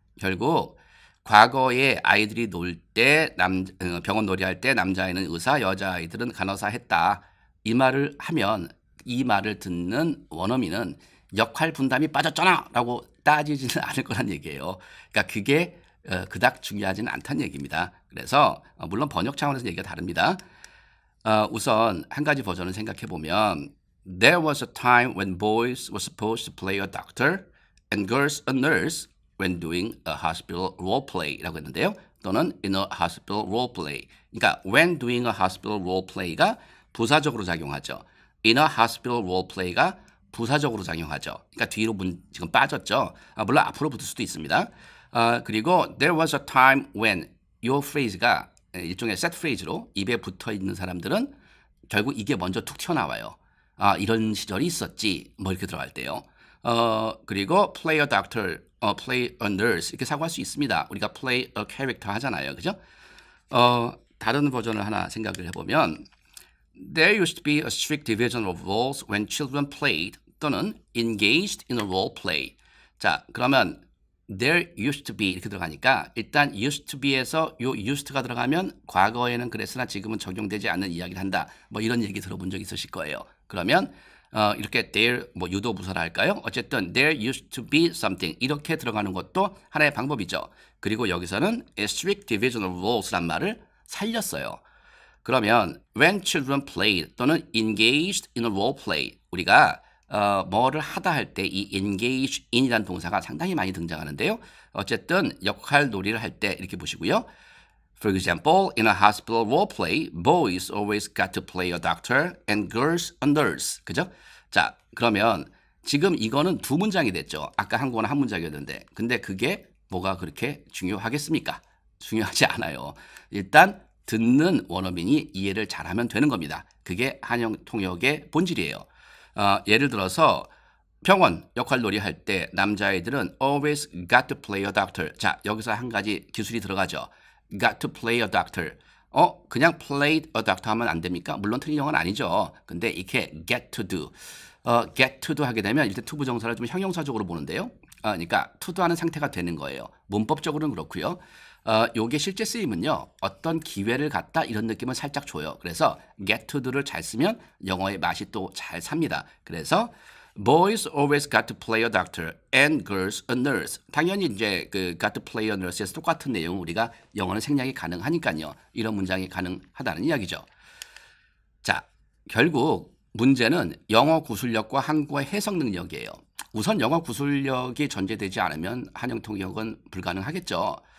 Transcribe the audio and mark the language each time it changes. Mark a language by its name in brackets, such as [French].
[Korean] 결국 과거에 아이들이 놀 때 병원 놀이할 때 남자아이는 의사, 여자아이들은 간호사 했다. 이 말을 하면 이 말을 듣는 원어민은 역할 분담이 빠졌잖아 라고 따지지는 않을 거란 얘기예요. 그러니까 그게 그닥 중요하지는 않다는 얘기입니다. 그래서 물론 번역 차원에서 얘기가 다릅니다. 우선 한 가지 버전을 생각해 보면 [English] There was a time when boys were supposed to play a doctor and girls a nurse when doing a hospital role play [Korean] 라고 했는데요. 또는 [English] in a hospital role play. [Korean] 그러니까 [English] when doing a hospital role play [Korean] 가 부사적으로 작용하죠. [English] in a hospital role play [Korean] 가 부사적으로 작용하죠. 그러니까 뒤로 지금 빠졌죠. 물론 앞으로 붙을 수도 있습니다. 그리고 [English] there was a time when [Korean] 이 phrase가 일종의 [English] set phrase [Korean] 로 입에 붙어 있는 사람들은 결국 이게 먼저 툭 튀어나와요. 이런 시절이 있었지. 뭐 이렇게 들어갈 때요. 그리고 [English] play a doctor, play a nurse [Korean] 이렇게 사고할 수 있습니다. 우리가 [English] play a character [Korean] 하잖아요. 그죠? [English] 다른 버전을 하나 생각을 해보면 There used to be a strict division of roles when children played 또는 engaged in a role play. [Korean] 자, 그러면 [English] there used to be [Korean] 이렇게 들어가니까 일단 [English] used to be [Korean] 에서 요 used가 들어가면 과거에는 그랬으나 지금은 적용되지 않는 이야기를 한다. 뭐 이런 얘기 들어본 적 있으실 거예요. 그러면 이렇게 there 뭐 유도 부사라 할까요? 어쨌든 [English] there used to be something [Korean] 이렇게 들어가는 것도 하나의 방법이죠. 그리고 여기서는 [English] a strict division of roles [Korean] 란 말을 살렸어요. 그러면 [English] when children played [Korean] 또는 [English] engaged in a role play [Korean] 우리가 뭐를 하다 할 때 이 [English] engage in [Korean] 이라는 동사가 상당히 많이 등장하는데요. 어쨌든 역할 놀이를 할 때 이렇게 보시고요. [English] For example, in a hospital role play, boys always got to play a doctor and girls a nurse. [Korean] 그죠? 자, 그러면 지금 이거는 두 문장이 됐죠. 아까 한국어는 한 문장이었는데. 근데 그게 뭐가 그렇게 중요하겠습니까? 중요하지 않아요. 일단 듣는 원어민이 이해를 잘하면 되는 겁니다. 그게 한영 통역의 본질이에요. 예를 들어서 병원 역할 놀이 할 때 남자아이들은 always got to play a doctor. 자, 여기서 한 가지 기술이 들어가죠. [English] got to play a doctor. [Korean] 그냥 [English] played a doctor [Korean] 하면 안 됩니까? 물론 틀린 영어는 아니죠. 근데 이렇게 [English] get to do. get to do [Korean] 하게 되면 일단 to 부정사를 좀 형용사적으로 보는데요. 그러니까 [English] to do [Korean] 하는 상태가 되는 거예요. 문법적으로는 그렇고요. 요게 실제 쓰임은요. 어떤 기회를 갖다 이런 느낌을 살짝 줘요. 그래서 [English] get to do [Korean] 를 잘 쓰면 영어의 맛이 또 잘 삽니다. 그래서 [English] Boys always got to play a doctor and girls a nurse. [Korean] 당연히 이제 그 [English] got to play a nurse [Korean] 에서 똑같은 내용 우리가 영어는 생략이 가능하니까요. 이런 문장이 가능하다는 이야기죠. 자, 결국 문제는 영어 구술력과 한국어 해석 능력이에요. 우선 영어 구술력이 전제되지 않으면 한영 통역은 불가능하겠죠.